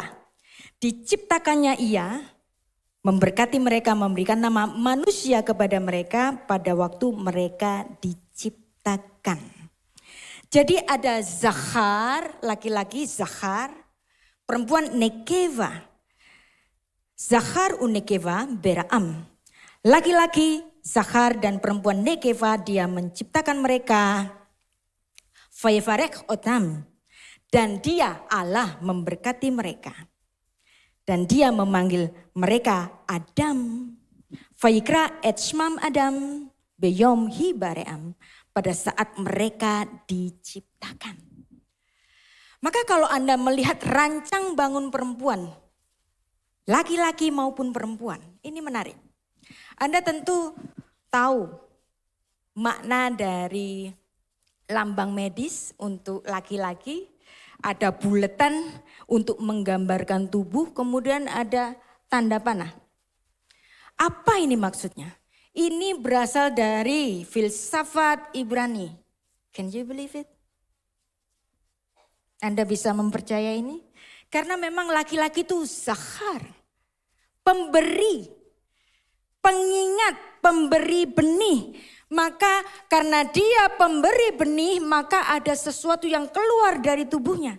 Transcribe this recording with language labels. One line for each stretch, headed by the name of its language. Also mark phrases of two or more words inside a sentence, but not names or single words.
Indonesian: Diciptakannya ia, memberkati mereka, memberikan nama manusia kepada mereka pada waktu mereka diciptakan. Jadi ada Zachar, laki-laki Zachar, perempuan Nekeva.
Hebrew: זכר נקבה בראם.
Indonesian: Laki-laki Zachar dan perempuan Nekeva, dia menciptakan mereka.
Hebrew: ויברך אתם.
Indonesian: Dan dia Allah memberkati mereka. Dan dia memanggil mereka Adam.
Hebrew: ויקרא את שמם אדם ביום הבראם.
Indonesian: Pada saat mereka diciptakan. Maka kalau Anda melihat rancang bangun perempuan, laki-laki maupun perempuan, ini menarik. Anda tentu tahu makna dari lambang medis untuk laki-laki, ada buletan untuk menggambarkan tubuh, kemudian ada tanda panah. Apa ini maksudnya? Ini berasal dari filsafat Ibrani.
English: Can you believe it?
Indonesian: Anda bisa mempercayai ini? Karena memang laki-laki itu Zachar, pemberi, pengingat, pemberi benih. Maka karena dia pemberi benih, maka ada sesuatu yang keluar dari tubuhnya.